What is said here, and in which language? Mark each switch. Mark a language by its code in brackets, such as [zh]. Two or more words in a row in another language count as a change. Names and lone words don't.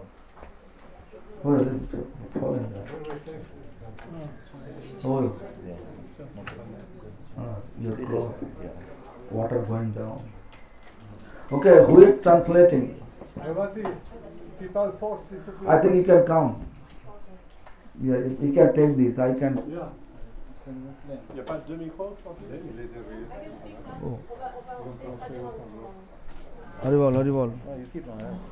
[en] What is it? Falling down. Oh, Yeah. No problem. your It is. cloth. Yeah. Water going down. Okay, who is translating? I think you can come. Yeah, you can take this. I can. [fr] Il n'y a pas deux micros, tranquille. [sa] Oh. Haribol, Haribol. [en] No, you keep on.